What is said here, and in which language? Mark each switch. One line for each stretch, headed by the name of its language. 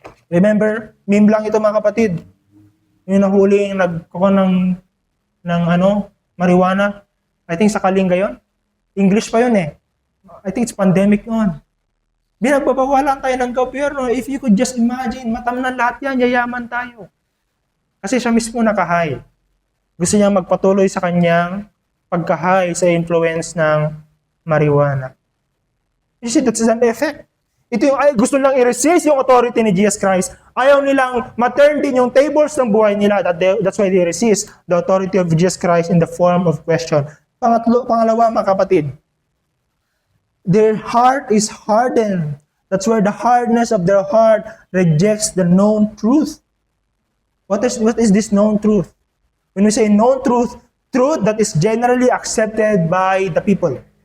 Filipino: Remember, meme lang ito mga kapatid. Yung nahuling nagkuha ng marijuana. I think sa Kalinga yun.
English: English pa yun I think it's pandemic yun.
Filipino: Binagbabawalan tayo ng gobyerno.
English: If you could just imagine,
Filipino: matamnan lahat yan, yayaman tayo. Kasi siya mismo nakahay. Gusto niya magpatuloy sa kanyang pagkahay sa influence ng marijuana.
English: You see, that's an effect.
Filipino: Ito yung gusto nilang i-resist yung authority ni Jesus Christ. Ayaw nilang ma-turn din yung tables ng buhay nila.
English: That's why they resist the authority of Jesus Christ in the form of question.
Filipino: Pangalawa, mga kapatid,
English: their heart is hardened. That's where the hardness of their heart rejects the known truth. What is this known truth? When we say known truth, truth that is generally accepted by the people.